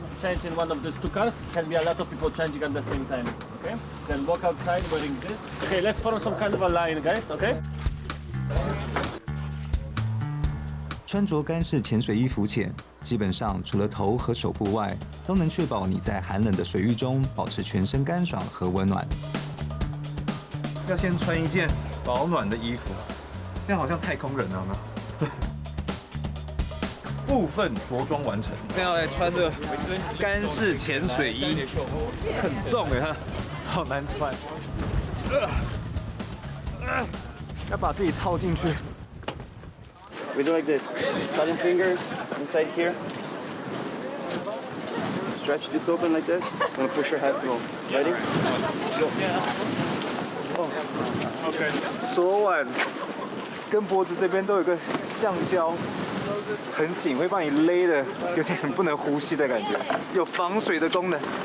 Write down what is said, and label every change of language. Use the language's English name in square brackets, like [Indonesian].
[English] Change in one of these 2 cars. Can be a lot of people changing at the same time. Okay? Then walk outside wearing this. Okay, let's form some kind of a line, guys. Okay? [Chinese] 穿着干式潜水衣浮潜，基本上除了头和手部外，都能确保你在寒冷的水域中保持全身干爽和温暖。要先穿一件保暖的衣服，现在好像太空人了，有没有？部分着装完成，现在要来穿着干式潜水衣，很重哎，好难穿。要把自己套进去。 [English] We do like this. Cutting fingers inside here. Stretch this open like this. Gonna push your head through. Ready? Go. OK。 [Chinese] 手腕跟脖子这边都有个橡胶，很紧，会把你勒的有点不能呼吸的感觉，有防水的功能。